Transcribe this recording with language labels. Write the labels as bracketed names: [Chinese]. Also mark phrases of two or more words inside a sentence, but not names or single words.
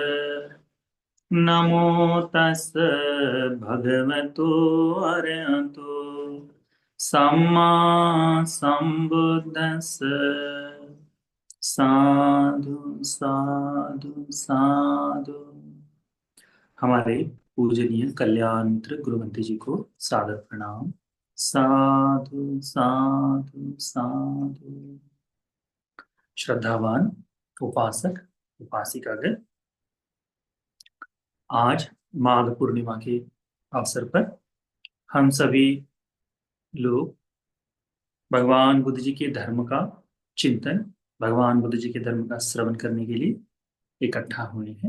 [Pali] नमो तस् भगवतो अरहतो सम्मा सम्बुद्दस्स। साधु साधु साधु। [Hindi] हमारे पूजनीय कल्याण मित्र गुरुमती जी को सादर प्रणाम। [Pali] साधु साधु साधु। [Hindi] श्रद्धावान उपासक उपासिकागण, आज माघ पूर्णिमा के अवसर पर हम सभी लोग भगवान बुद्ध जी के धर्म का चिंतन, भगवान बुद्ध जी के धर्म का श्रवण करने के लिए इकट्ठा हुए हैं।